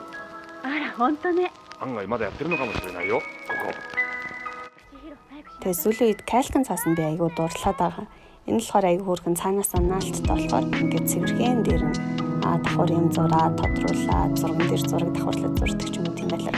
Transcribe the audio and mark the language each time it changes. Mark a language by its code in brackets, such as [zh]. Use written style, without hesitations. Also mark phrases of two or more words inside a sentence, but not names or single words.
[ja] あら、本当ね。案外まだやってるのかもしれないよ、ここ。 [mn] Тэгээ сүүлийн үед кайлтан цаасан би айгүй дуурлаад байгаа. Энэ болохоор айгүй хөөрхөн цаанаасаа наалттай болохоор ингээд цэвэрхэн дээр нь давхар юм зураа тодруулаад зурган дээр зураг давхарлаад зурдаг ч юм уу тийм